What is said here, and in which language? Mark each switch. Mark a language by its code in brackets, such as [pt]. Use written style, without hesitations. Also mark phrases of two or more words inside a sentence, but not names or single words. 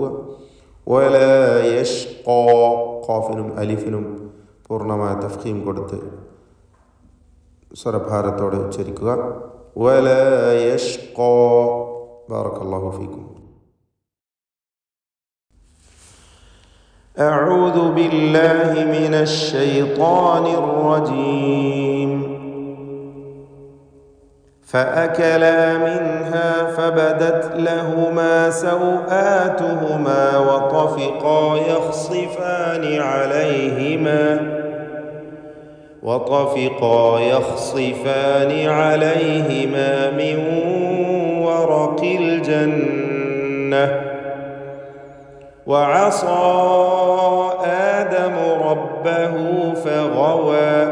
[ar] ولا يشقى [ml] ഖാഫിനും അലിഫിനും പൂർണ്ണമായ തഫ്ഖീം കൊടുത്ത് സ്വരഭാരത്തോടെ ഉച്ചരിക്കുക. [ar] ولا يشقى. بارك الله فيكم. أعوذ بالله من الشيطان الرجيم. فأكلا منها فبدت لهما سوآتهما وطفقا يخصفان عليهما من ورق الجنة وعصى آدم ربه فغوى